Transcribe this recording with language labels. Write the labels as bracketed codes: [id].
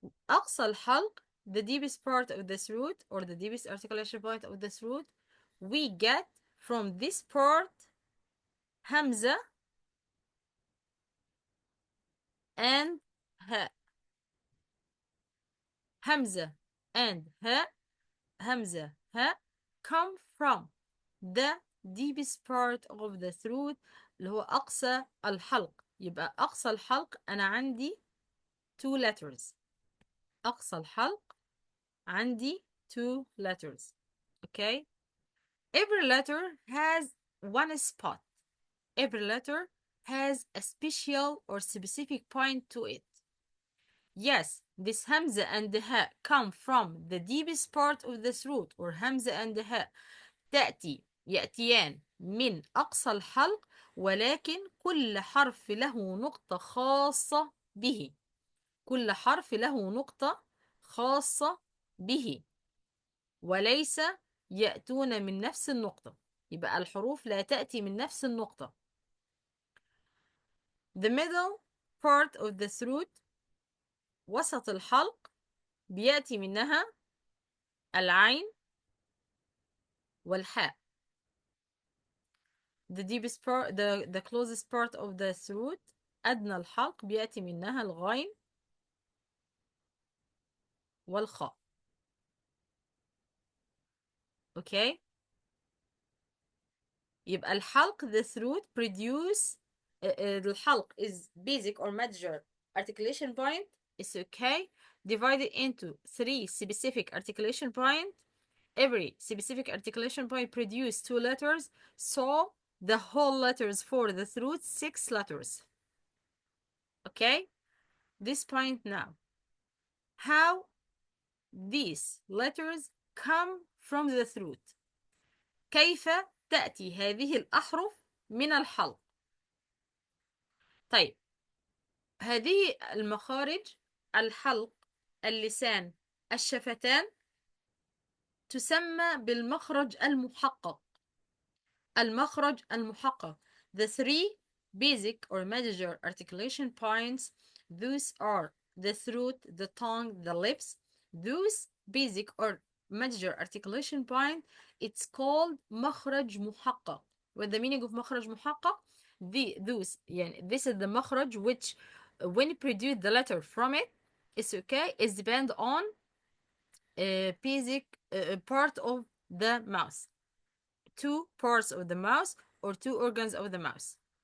[ar] أقصى الحلق, [en] the deepest part of the throat, or the deepest articulation point of the throat, we get from this part همزة and ها. [ar] همزة and ها. [en] همزة ها come from the deepest part of the throat [ar] اللي هو أقصى الحلق. يبقى أقصى الحلق أنا عندي [en] two letters. [ar] أقصى الحلق عندي [en] two letters. Okay. Every letter has one spot. Every letter has a special or specific point to it. Yes, this hamza and the ha come from the deepest part of the throat, or hamza and the ha [ar] يأتيان من أقصى الحلق, ولكن كل حرف له نقطة خاصة به. كل حرف له نقطة خاصة به، وليس يأتون من نفس النقطة. يبقى الحروف لا تأتي من نفس النقطة. [en] The middle part of the throat, [ar] وسط الحلق، بيأتي منها العين والحاء. [en] The deepest part, the closest part of the throat, [ar] أدنى الحلق، بيأتي منها الغين والخاء. [en] Okay. [ar] يبقى الحلق [en] the throat produce الحلق is basic or major articulation point is okay divided into 3 specific articulation point. Every specific articulation point produce 2 letters, so the whole letters for the throat 6 letters. Okay, this point now. How these letters come from the throat. [ar] كيف تأتي هذه الأحرف من الحلق؟ طيب، هذه المخارج الحلق، اللسان، الشفتان تسمى بالمخرج المحقق. المخرج المحقق. [en] The three basic or major articulation points, those are the throat, the tongue, the lips. Those basic or major articulation point, it's called مخرج محقق. What the meaning of مخرج محقق? Those, يعني, this is the مخرج which when you produce the letter from it, it's okay, it's depend on basic part of the mouth. Two parts of the mouth or two organs of the mouth.